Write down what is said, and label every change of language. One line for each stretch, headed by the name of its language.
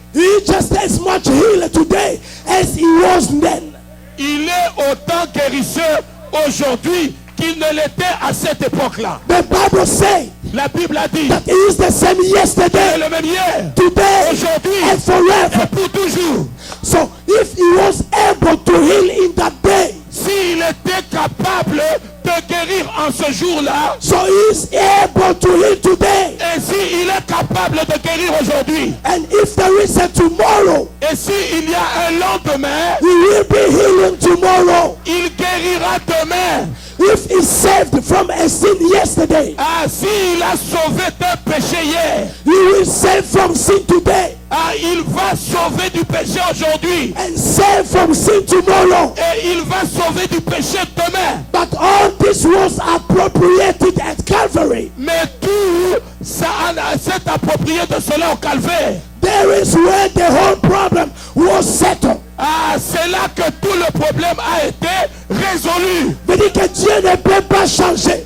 English: He just as much healed today as he was then.
French: il est autant guérisseur aujourd'hui qu'il ne l'était à cette époque-là.
English: The Bible says
French: La Bible a dit
English: that he is the same
French: qu'il est
English: yesterday,
French: le même hier,
English: today,
French: aujourd'hui
English: and forever.
French: et pour toujours.
English: So if he was able to heal in that day,
French: S'il était capable de guérir en ce jour-là,
English: so he is able to heal today.
French: et s'il est capable de guérir aujourd'hui,
English: And if there is a tomorrow,
French: et s'il y a un lendemain,
English: he will be healing tomorrow.
French: il guérira demain.
English: If he saved from a sin yesterday,
French: Ah, s'il a sauvé d'un péché hier,
English: he will save from sin today
French: ah, il va sauver du péché aujourd'hui.
English: and save from sin tomorrow.
French: Et il va sauver du péché demain.
English: But all this was appropriated at Calvary.
French: Mais tout ça s'est approprié de cela au calvaire.
English: There is where the whole problem was settled.
French: Ah, c'est là que tout le problème a été résolu. Veut dire que Dieu ne peut pas changer.